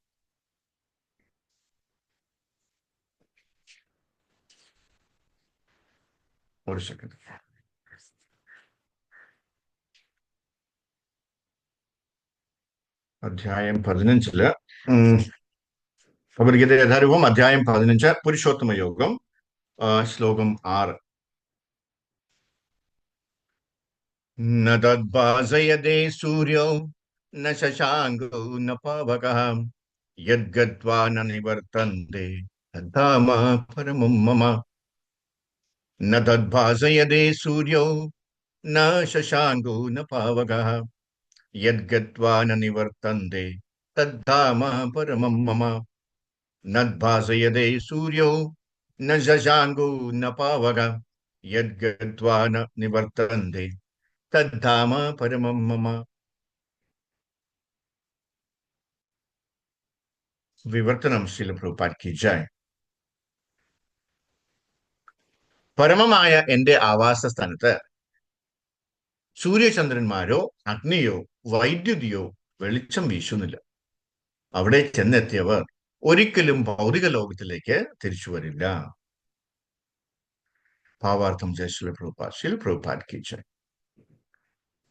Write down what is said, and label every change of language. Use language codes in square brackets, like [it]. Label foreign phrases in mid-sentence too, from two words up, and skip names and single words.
[ml] ഒരു സെക്കൻഡ് അധ്യായം 15 ഭഗവത്ഗീത യഥാരൂപം അധ്യായം 15 പുരുഷോത്തമ യോഗം ശ്ലോകം 6 [sa] न तद्भासयते सूर्यो न शशाङ्को न पावकः यद्गत्वा न निवर्तन्ते तद्धाम परमं मम न तद्भासयते सूर्यो न शशाङ्को न पावकः यद्गत्वा न निवर्तन्ते तद्धाम परमं मम न भासयते सूर्यो न शशाङ्को न पावकः यद्गत्वा न निवर्तन्ते तद्धाम परमं मम [ml] വിവർത്തനം [hi] श्रील प्रभुपाद की जय [ml] പരമമായ എന്റെ ആവാസ സ്ഥാനത്ത് സൂര്യചന്ദ്രന്മാരോ അഗ്നിയോ വൈദ്യുതിയോ വെളിച്ചം വീശുന്നില്ല അവിടെ ചെന്നെത്തിയവർ ഒരിക്കലും ഭൗതിക ലോകത്തിലേക്ക് തിരിച്ചു വരില്ല ഭാവാർത്ഥം [hi] जय श्रील प्रभुपाद की जय